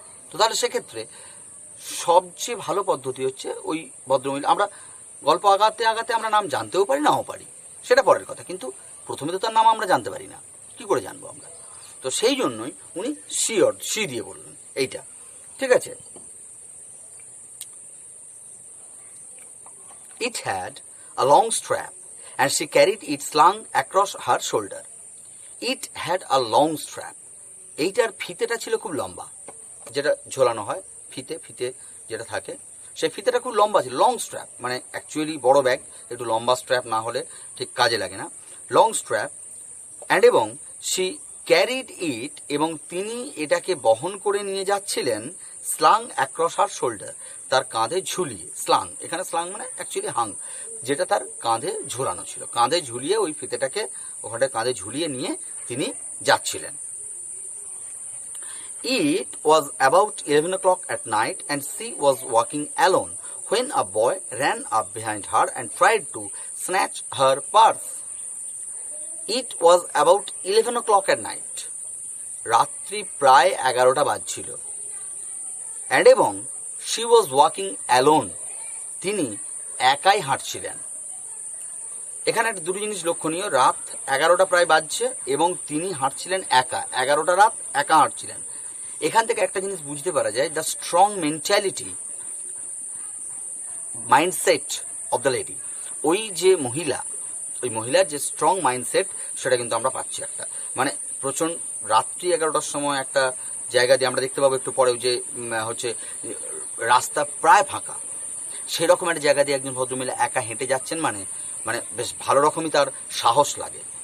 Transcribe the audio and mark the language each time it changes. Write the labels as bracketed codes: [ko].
[bn] তো তাহলে সেক্ষেত্রে সবচেয়ে ভালো পদ্ধতি হচ্ছে ওই ভদ্রমহিলা, আমরা গল্প আগাতে আগাতে আমরা নাম জানতেও পারি নাও পারি, সেটা পরের কথা, কিন্তু প্রথমে তো তার নাম আমরা জানতে পারি না, কি করে জানবো আমরা? তো সেই জন্যই উনি সি দিয়ে বললেন এইটা, ঠিক আছে। [en] It had a long strap and she carried it slung across her shoulder. It had a long strap. [bn] এইটার ফিতেটা ছিল খুব লম্বা, যেটা ঝোলানো হয় ফিতে যেটা থাকে, সেই ফিতেটা খুব লম্বা ছিল। লং স্ট্র্যাপ মানে অ্যাকচুয়ালি বড় ব্যাগ একটু লম্বা স্ট্র্যাপ না হলে ঠিক কাজে লাগে না। [en] long strap and [bn] এবং [en] she carried it, [bn] এবং তিনি এটাকে বহন করে নিয়ে যাচ্ছিলেন [en] slung across her shoulder, [bn] তার কাঁধে ঝুলিয়ে। স্লাং এখানে স্লাং মানে অ্যাকচুয়ালি হাং, যেটা তার কাঁধে ঝুলানো ছিল, কাঁধে ঝুলিয়ে ওই ফিতেটাকে ওখানে কাঁধে ঝুলিয়ে নিয়ে তিনি যাচ্ছিলেন। [en] It was about 11 o'clock at night and she was walking alone when a boy ran up behind her and tried to snatch her purse. It was about 11 o'clock at night. [bn] রাত্রি প্রায় 11টা বাজছিল। [en] And এবং she was walking alone, [bn] তিনি একাই হাঁটছিলেন। এখানে একটা দুটো জিনিস লক্ষণীয়, রাত 11টা প্রায় বাজছে এবং তিনি হাঁটছিলেন একা, 11টা রাত একা হাঁটছিলেন। এখান থেকে একটা জিনিস বুঝতে পারা যায়, [en] The strong mentality mindset of the lady. [bn] ওই যে মহিলা, ওই মহিলার যে স্ট্রং মাইন্ডসেট সেটা কিন্তু আমরা পাচ্ছি একটা, মানে প্রচণ্ড রাত্রি 11টার সময় একটা জায়গা দিয়ে আমরা দেখতে পাবো একটু পরেও যে হচ্ছে রাস্তা প্রায় ফাঁকা, সেরকম একটা জায়গা দিয়ে একজন ভদ্রমহিলা একা হেঁটে যাচ্ছেন, মানে মানে বেশ ভালো রকমই তার সাহস লাগে।